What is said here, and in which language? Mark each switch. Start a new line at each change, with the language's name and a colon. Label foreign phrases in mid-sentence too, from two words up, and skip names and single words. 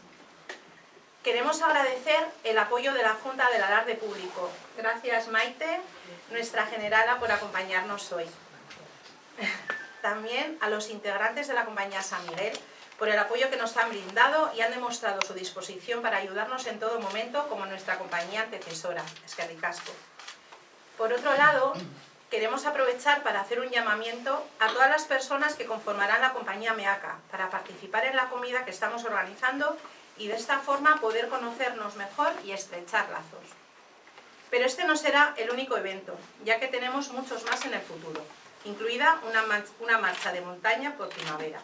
Spanish: Queremos agradecer el apoyo de la Junta del Alarde Público. Gracias, Maite, nuestra generala, por acompañarnos hoy. También a los integrantes de la Compañía San Miguel por el apoyo que nos han brindado y han demostrado su disposición para ayudarnos en todo momento, como nuestra compañía antecesora,
Basque: Eskerrik asko.
Spanish: Por otro lado, queremos aprovechar para hacer un llamamiento a todas las personas que conformarán la compañía Meaka para participar en la comida que estamos organizando y de esta forma poder conocernos mejor y estrechar lazos. Pero este no será el único evento, ya que tenemos muchos más en el futuro, incluida una marcha de montaña por primavera.